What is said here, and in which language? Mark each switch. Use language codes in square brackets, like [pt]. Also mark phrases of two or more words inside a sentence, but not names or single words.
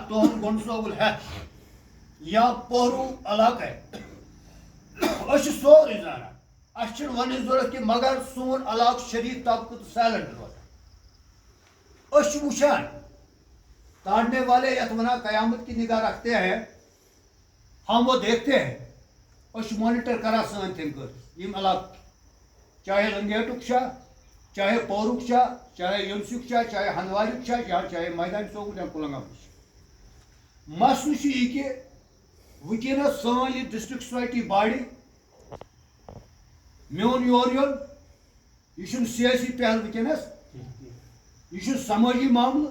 [ks] تُہُنٛد گنڈ ژوگل ہٮ۪تھ یا پہروٗ علاقے أسۍ چھِ سورُے زانان. اَسہِ چھِنہٕ وننٕچ ضروٗرت کینٛہہ مگر سون علاقہٕ چھُ شریٖف طبقہٕ تہٕ سایلنٹ روزان. أسۍ چھِ وٕچھان [ur] تاڑنے والے [ks] یتھ ونان [ur] قیامت کی نگاہ رکھتے ہیں ہم وہ دیکھتے ہیں. [ks] أسۍ چھِ مانیٹر کران سٲنۍ تھنکٲرٕس یِم علاقہٕ چاہے لنگیٹُک چھا چاہے پورُک چھا چاہے یوٚمسُک چھا چاہے ہندواریُک چھا یا چاہے میدان ژوگل یا کُلنگامُک چھُ. مسلہٕ چھُ یہِ کہِ وٕنکیٚنس سٲنۍ یہِ [en] district society [ks] باڑی میون یور یُن یہِ چھُنہٕ سیٲسی پہل وٕنکیٚنس، یہِ چھُ سمٲجی معاملہٕ.